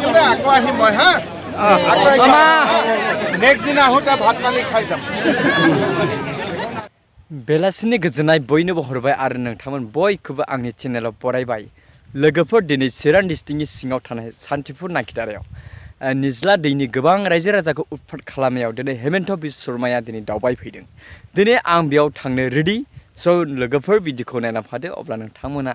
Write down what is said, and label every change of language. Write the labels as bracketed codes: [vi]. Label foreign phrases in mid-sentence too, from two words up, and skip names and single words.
[as] আকৌ আহিম মই হা নেক্সট দিনা আহোঁতে ভাত পানী খাই যাম [brx] बेलासिनि गोजोननाय बयनोबो हरबाय आरो नोंथांमोन बयखौबो आंनि चेनेलाव बरायबाय लोगोफोर दिनै चिरां डिस्ट्रिक्टनि सिङाव थानाय सान्तिपुर नाकिदारायाव निज्ला दैनि गोबां रायजो राजाखौ उत्पात खालामनायाव दिनै हेमन्त बिश्व शर्माया दिनै दावबायफैदों दिनै आं बेयाव थांनो रेडि स' लोगोफोर भिडिअखौ नायना फादो अब्ला नोंथांमोना